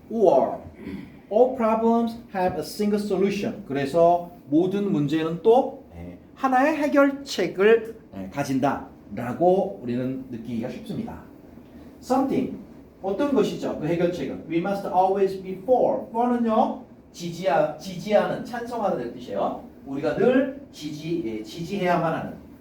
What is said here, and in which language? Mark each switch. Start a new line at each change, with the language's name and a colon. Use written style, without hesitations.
English: Or all problems have a single solution.
Korean: 그래서 모든 문제는 또 하나의 해결책을 가진다라고 우리는 느끼기가 쉽습니다. Something, 어떤 것이죠? 그 해결책은
English: We must always be for.
Korean: for는요, 지지하는, 찬성하는 뜻이에요. 우리가 늘 지지해야만 하는.